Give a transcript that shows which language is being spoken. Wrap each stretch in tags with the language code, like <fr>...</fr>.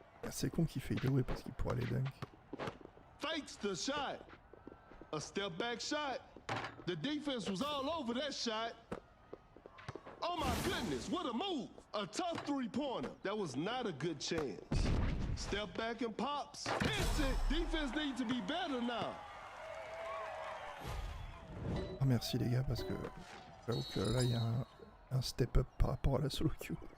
<fr>C'est con qu'il fait D.wade parce qu'il pourrait aller dunk.</fr> <en>Fakes the shot. A step back shot. The defense was all over that shot. Oh my goodness, what a move. A tough three-pointer. That was not a good chance. Step back and pops. Hits it. Defense needs to be better now.</en> <fr>Ah merci les gars parce que j'avoue que là il y a un step up par rapport à la solo queue.</fr>